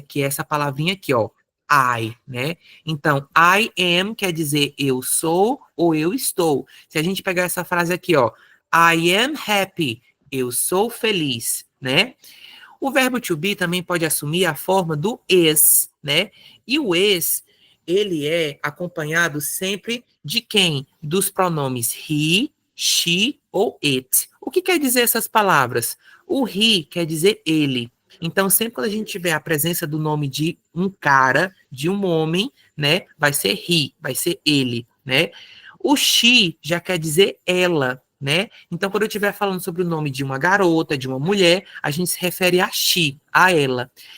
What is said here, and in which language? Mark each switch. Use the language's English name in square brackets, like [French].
[Portuguese] Que é essa palavrinha aqui, ó, I, né? Então, [English] I am [Portuguese] quer dizer eu sou ou eu estou. Se a gente pegar essa frase aqui, ó, [English] I am happy, [Portuguese] eu sou feliz, né? O verbo to be também pode assumir a forma do is, né? E o is, ele é acompanhado sempre de quem? Dos pronomes he, she ou it. O que quer dizer essas palavras? O he quer dizer ele. Então, sempre quando a gente tiver a presença do nome de um cara, de um homem, né? Vai ser he, vai ser ele, né? O she já quer dizer ela, né? Então, quando eu estiver falando sobre o nome de uma garota, de uma mulher, a gente se refere a she, a ela.